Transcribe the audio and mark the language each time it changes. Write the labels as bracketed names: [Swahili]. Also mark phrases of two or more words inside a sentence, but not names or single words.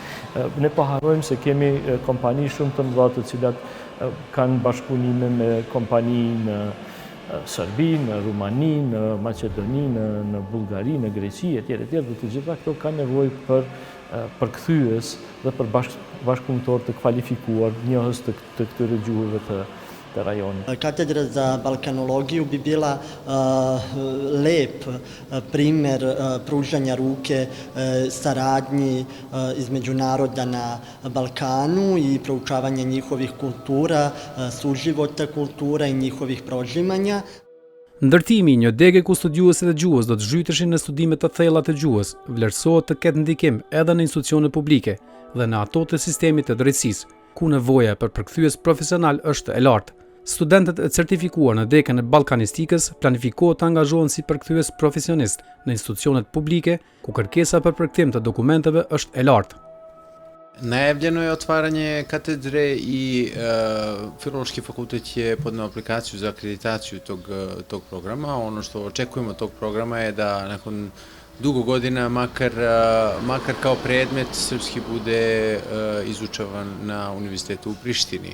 [Albanian] Ne pa harrojmë se kemi kompani shumë të mëdha të cilat kanë bashkëpunime me kompani në Serbi, në Rumani, në Maqedoni, në Bullgari, në Greqi, etj. Dhe të gjitha këto kanë nevojë për përkthyes dhe për bashkëpunëtor të kvalifikuar, njohës të këtyre gjuhëve të rajonit. [Serbian] Katedra za balkanologiju bi bila lep primer pružanja ruke saradnji između naroda na Balkanu i proučavanja njihovih kultura, suživota kultura i njihovih prožimanja. [Albanian] Ndërtimi një dege ku studiuesit e gjuhës do të zhyteshin në studimet të thella të gjuhës, vlerësohet të ketë ndikim edhe në institucione publike dhe në ato të sistemit të drejtësisë, ku nevoja për përkthyes profesional është e lartë. Studentët e certifikuar në degën e ballkanistikës planifikohet të angazhohen si përkthyes profesionist në institucionet publike, ku kërkesa për përkthim të dokumenteve është e lartë. [Serbian] Najavljeno je otvaranje katedre i Filološki fakultet je podneo aplikaciju za akreditaciju tog programa. Ono što očekujemo od tog programa je da nakon dugo godina makar kao predmet srpski bude izučavan na Univerzitetu u Prištini.